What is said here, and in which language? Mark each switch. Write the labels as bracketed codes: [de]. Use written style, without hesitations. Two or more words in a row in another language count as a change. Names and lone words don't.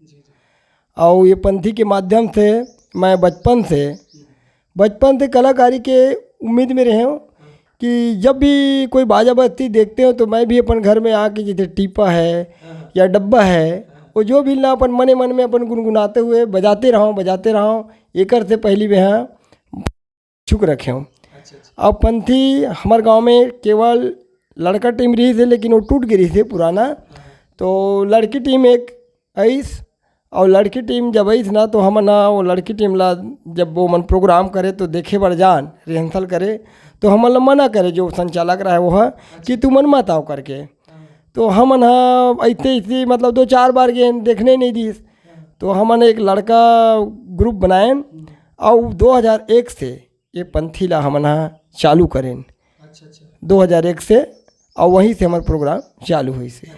[hne] और ये पंथी के माध्यम से मैं बचपन से कलाकारी के उम्मीद में रहे हूँ कि जब भी कोई बाजा बजती देखते हो तो मैं भी अपन घर में आके जैसे टीपा है या डब्बा है, वो जो भी ना अपन मने मन में अपन गुनगुनाते हुए बजाते रहो एकर से पहली में यहाँ छुक रखे हूँ। अब पंथी हमारे गांव में केवल लड़का टीम रही थे, लेकिन वो टूट गई थी पुराना, तो लड़की टीम एक आईस, और लड़की टीम जब आई ना तो हम ना वो लड़की टीम ला जब वो मन प्रोग्राम करे तो देखे बर जान रिहर्सल करे, तो हम ला मना करे जो संचालक रहा है वो है कि तू मन मत आओ करके। तो हम हाँ ऐसे मतलब 2-4 बार गए देखने नहीं दी, तो हमने एक लड़का ग्रुप बनाए, और 2001 से ये पंथी ला हम चालू करें। 2001 से, और वहीं से हमारा प्रोग्राम चालू हुई से।